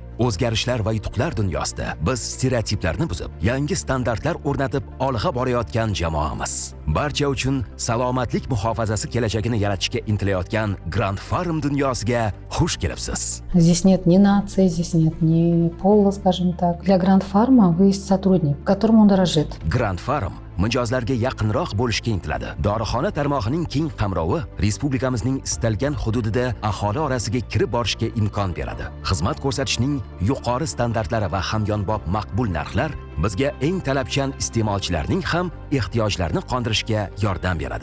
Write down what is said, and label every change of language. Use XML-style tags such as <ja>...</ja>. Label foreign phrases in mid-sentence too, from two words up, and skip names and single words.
<uz>O'zgarishlar va yutuqlar dunyosida biz stereotiplarni buzib, yangi standartlar o'rnatib olg'a borayotgan jamoamiz. Barcha uchun salomatlik muhofazasi kelajagini yaratishga intilayotgan Grand Pharm dunyosiga xush kelibsiz.</uz> <ru>Здесь нет ни нации, здесь нет ни пола, скажем так. Для Grand Pharma вы есть сотрудник, которым он дорожит.</ru> <uz>Grand Pharm mijozlarga yaqinroq bo'lishga intiladi. Dorixona tarmog'ining keng qamrovi respublikamizning istalgan hududida aholi orasiga kirib borishga imkon beradi. Xizmat ko'rsatishning yuqori standartlari va hamyonbop maqbul narxlar bizga eng talabchan iste'molchilarning ham ehtiyojlarini qondirishga yordam beradi.</uz>